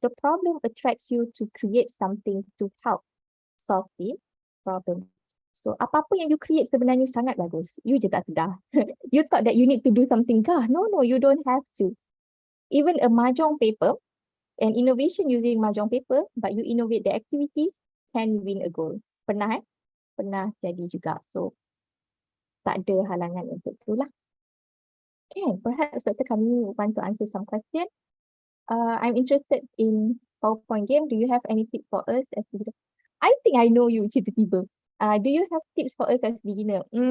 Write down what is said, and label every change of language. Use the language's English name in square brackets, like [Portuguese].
[English] The problem attracts you to create something to help solve the problem. [Malay] So apa-apa yang you create sebenarnya sangat bagus. You je tak sedar. [English] You thought that you need to do something [Malay] kah? [English] No, you don't have to. Even a mahjong paper, an innovation using mahjong paper, but you innovate the activities, can win a goal. [Malay] Pernah Pernah jadi juga. So tak ada halangan untuk itulah. [English] Okay, perhaps Dr. Kamini want to answer some question. I'm interested in PowerPoint game. Do you have any tips for us as beginner? I think I know you, [Malay] tiba-tiba. [English] Do you have tips for us as beginner?